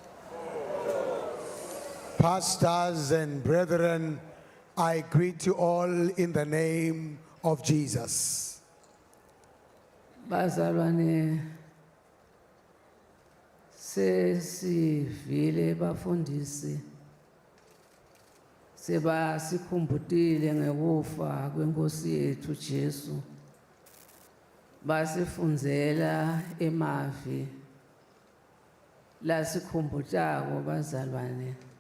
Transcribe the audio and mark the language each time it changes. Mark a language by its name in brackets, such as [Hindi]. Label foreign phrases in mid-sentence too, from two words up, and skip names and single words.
[English] Pastors and brethren, I greet you all in the name of Jesus. [Swati] Bazalwane sesivile bafundisi seba sikhumbutile ngekufa kwenkosi yethu Jesu. Basifundzela emavi la sikhumbutako bazalwane.